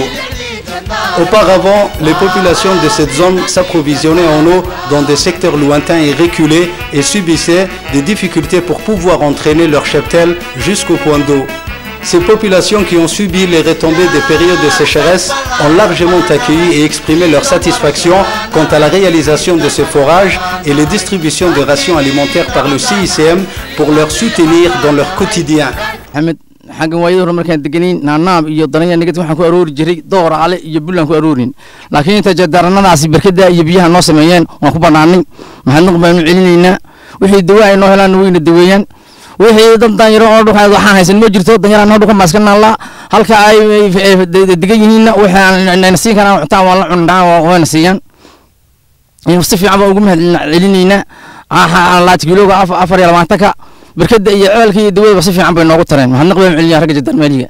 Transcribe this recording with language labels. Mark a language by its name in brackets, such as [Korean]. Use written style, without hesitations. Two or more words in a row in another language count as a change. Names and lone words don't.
[French] Auparavant, les populations de cette zone s'approvisionnaient en eau dans des secteurs lointains et reculés et subissaient des difficultés pour pouvoir entraîner leur cheptel jusqu'au point d'eau. Ces populations qui ont subi les retombées des périodes de sécheresse ont largement accueilli et exprimé leur satisfaction quant à la réalisation de ce forage et les distributions de rations alimentaires par le CICM pour leur soutenir dans leur quotidien. [Somali] xaggan waayada hore markaan deganayn naanaab iyo danaya nagad waxaan ku aroori jiray door cale iyo bulan ku aroorin laakiin inta jadaranadaasi barkada iyo biyaha noo sameeyeen waan ku banaanay maxaan noqon baan celinaynaa wixii dawa ay noo helaan wayna daweeyaan wixii dad danyaro oo dhuxay waxaan haysan ma jirto danyaraan noo dhuka maaskanaan la halka ay degan yihiinna waxaan siin karaan cuntaan waa la cunaa wayna siiyaan si fiican baan ugu mahadcelinaynaa laat kiilooga 4.20 barkada iyo ceelka iyo dawada si fiican bay noogu tareen waxaan naqbay macalin ragga jandarmeeriga